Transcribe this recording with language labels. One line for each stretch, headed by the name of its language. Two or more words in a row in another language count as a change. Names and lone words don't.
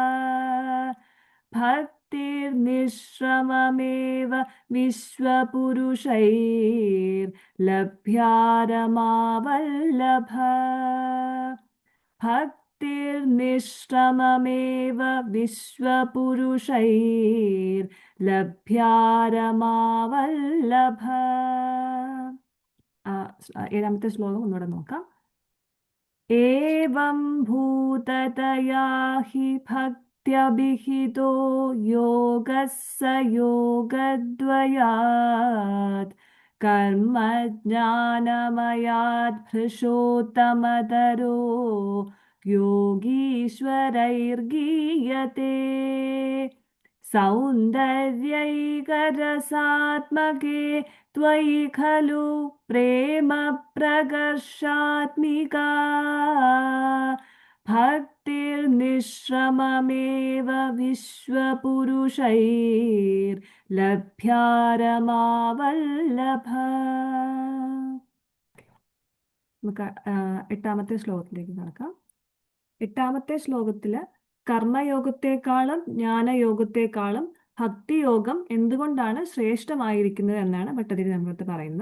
Sanskrit: ഭക്തിർനിശ്രമമേവ വിശ്വപുരുഷൈർലഭ്യാ രമാവല്ലഭ. ഭക്തി ഭക്തിർനിശ്രമമേവ വിശ്വപുരുഷൈർലഭ്യാരമാവല്ലഭ.
Malayalam: ഏഴാമത്തെ ശ്ലോകം ഒന്നുകൂടെ നോക്കാം.
Sanskrit: एवं भूततया हि भक्त्यभिहितो योगः स योगद्वयात् कर्मज्ञानमयात् भृशोत्तमतरो योगीश्वरैर्गीयते. सौन्दर्यैकरसात्मके त्वयि खलु प्रेम प्रकर्षात्मिका भक्तिर्निश्रममेव വിശ്വപുരുഷൈർലഭ്യാരമാവല്ലഭ.
Malayalam: നമുക്ക് എട്ടാമത്തെ ശ്ലോകത്തിലേക്ക് കടക്കാം. എട്ടാമത്തെ ശ്ലോകത്തില് കർമ്മയോഗത്തെക്കാളും ജ്ഞാനയോഗത്തെക്കാളും ഭക്തിയോഗം എന്തുകൊണ്ടാണ് ശ്രേഷ്ഠമായിരിക്കുന്നത് എന്നാണ് ഭട്ടതിരി നമ്മളടുത്ത് പറയുന്നത്.